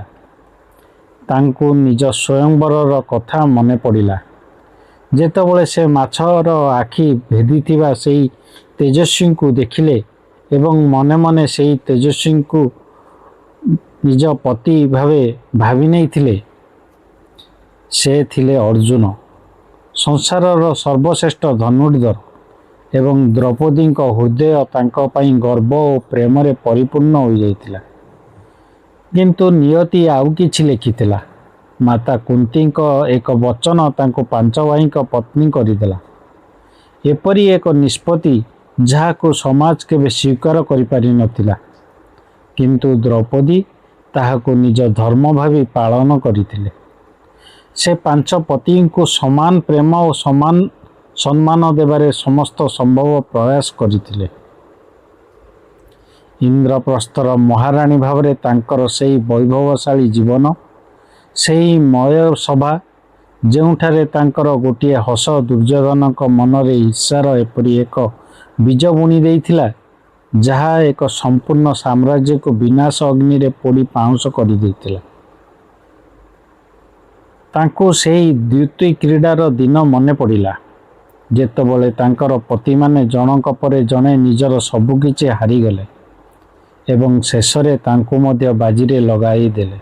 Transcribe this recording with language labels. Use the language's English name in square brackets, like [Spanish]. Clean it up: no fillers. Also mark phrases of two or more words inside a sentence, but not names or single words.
[Odia] ତାଙ୍କୁ ନିଜ ସ୍ୱୟଂବରର କଥା ମନେ ପଡ଼ିଲା, ଯେତେବେଳେ ସେ ମାଛର ଆଖି ଭେଦିଥିବା ସେହି ତେଜସ୍ୱୀ କୁ ଦେଖିଲେ ଏବଂ ମନେ ମନେ ସେହି ତେଜସ୍ୱୀ କୁ ନିଜ ପତି ଭାବେ ଭାବି ନେଇଥିଲେ। ସେ ଥିଲେ ଅର୍ଜୁନ, ସଂସାରର ସର୍ବଶ୍ରେଷ୍ଠ ଧନୁର୍ଧର, ଏବଂ ଦ୍ରୌପଦୀ ହୃଦୟ ତାଙ୍କ ପାଇଁ ଗର୍ବ ଓ ପ୍ରେମ ରେ ପରିପୂର୍ଣ୍ଣ ହୋଇ ଯାଇଥିଲା। କିନ୍ତୁ ନିୟତି ଆଉ କିଛି ଲେଖିଥିଲା। ମାତା କୁନ୍ତୀ ଏକ ବଚନ ତାଙ୍କୁ ପାଞ୍ଚ ଭାଇ ପତ୍ନୀ କରିଦେଲା। ଏପରି ଏକ ନିଷ୍ପତ୍ତି ଯାହାକୁ ସମାଜ କେବେ ସ୍ୱୀକାର କରି ପାରି ନଥିଲା, କିନ୍ତୁ ଦ୍ରୌପଦୀ ତାହାକୁ ନିଜ ଧର୍ମ ଭାବି ପାଳନ କରିଥିଲେ। ସେ ପାଞ୍ଚ ପତି କୁ ସମାନ ପ୍ରେମ ଓ ସମାନ ସମ୍ମାନ ଦେବାରେ ସମସ୍ତ ସମ୍ଭବ ପ୍ରୟାସ କରିଥିଲେ। ଇନ୍ଦ୍ରପ୍ରସ୍ଥର ମହାରାଣୀ ଭାବରେ ତାଙ୍କର ସେହି ବୈଭବଶାଳୀ ଜୀବନ ସେହି ମୟ ସଭା ଯେଉଁଠାରେ ତାଙ୍କର ଗୋଟିଏ ହସ ଦୁର୍ଯ୍ୟୋଧନଙ୍କ ମନରେ ଈର୍ଷାର ଏପରି ଏକ ବୀଜ ବୁଣି ଦେଇଥିଲା ଯାହା ଏକ ସମ୍ପୂର୍ଣ୍ଣ ସାମ୍ରାଜ୍ୟକୁ ବିନାଶ ଅଗ୍ନିରେ ପୋଡ଼ି ପାଉଁଶ କରିଦେଇଥିଲା। ତାଙ୍କୁ ସେହି ଦ୍ୟୁତି କ୍ରୀଡ଼ାର ଦିନ ମନେ ପଡ଼ିଲା ଯେତେବେଳେ ତାଙ୍କର ପତିମାନେ ଜଣଙ୍କ ପରେ ଜଣେ ନିଜର ସବୁକିଛି ହାରିଗଲେ ଏବଂ ଶେଷରେ ତାଙ୍କୁ ମଧ୍ୟ ବାଜିରେ ଲଗାଇଦେଲେ।